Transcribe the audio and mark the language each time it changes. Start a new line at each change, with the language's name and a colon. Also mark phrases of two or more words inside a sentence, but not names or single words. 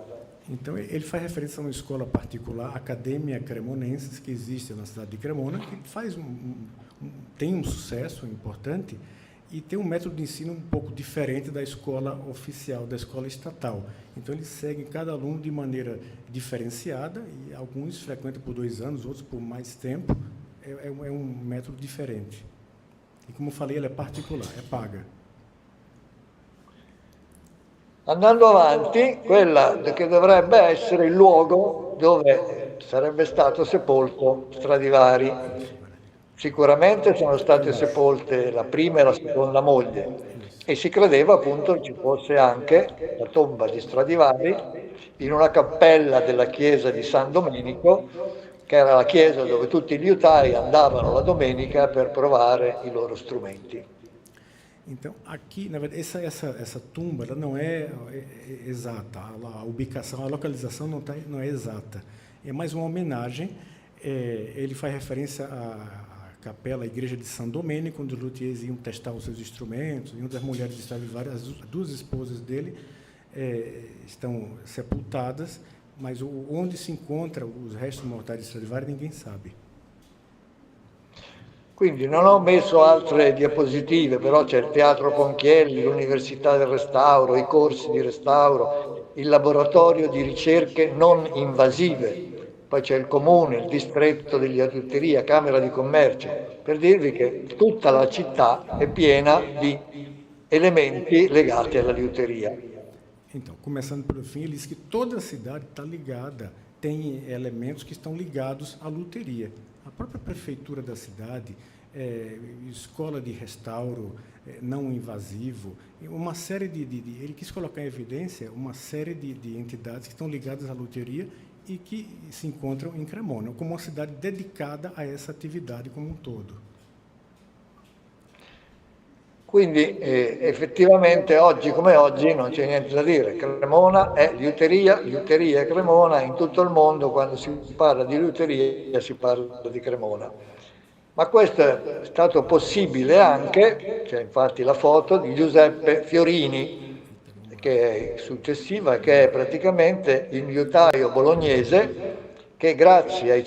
Portuguese: Então, ele faz referência a uma escola particular, Academia Cremonensis, que existe na cidade de Cremona, que tem um sucesso importante e tem um método de ensino um pouco diferente da escola oficial, da escola estatal. Então, eles seguem cada aluno de maneira diferenciada, e alguns frequentam por 2 anos, outros por mais tempo. É um método diferente. E, como eu falei, ela é particular, é paga.
Italian: Andando avanti, quella che dovrebbe essere il luogo dove sarebbe stato sepolto Stradivari. Sicuramente sono state sepolte la prima e la seconda moglie, e si credeva appunto che ci fosse anche la tomba di Stradivari in una cappella della chiesa di San Domenico, che era la chiesa dove tutti gli liutai andavano la domenica per provare i loro strumenti.
Portuguese: Então, aqui, na verdade, essa tumba ela não é exata, a ubicação, a localização não é exata. É mais uma homenagem. Ele faz referência à capela, à igreja de São Domênico, onde os luthiers iam testar os seus instrumentos, e uma das mulheres de Stradivari, as duas esposas dele, estão sepultadas, mas onde se encontram os restos mortais di Stradivari ninguém sabe.
Italian: Quindi non ho messo altre diapositive, però c'è il Teatro Ponchielli, l'Università del Restauro, i corsi di restauro, il laboratorio di ricerche non invasive, poi c'è il comune, il distretto degli liuteria, Camera di Commercio, per dirvi che tutta la città è piena di elementi legati alla liuteria.
Portuguese: Então, começando pelo fim, ele diz que toda a cidade está ligada, tem elementos que estão ligados à luteria. A própria prefeitura da cidade, escola de restauro não invasivo, uma série ele quis colocar em evidência uma série de entidades que estão ligadas à luteria e que se encontram em Cremona, como uma cidade dedicada a essa atividade como um todo.
Italian: Quindi effettivamente oggi come oggi non c'è niente da dire, Cremona è liuteria è Cremona, in tutto il mondo quando si parla di liuteria si parla di Cremona. Ma questo è stato possibile anche, c'è infatti la foto di Giuseppe Fiorini, che è successiva, che è praticamente il liutaio bolognese che grazie ai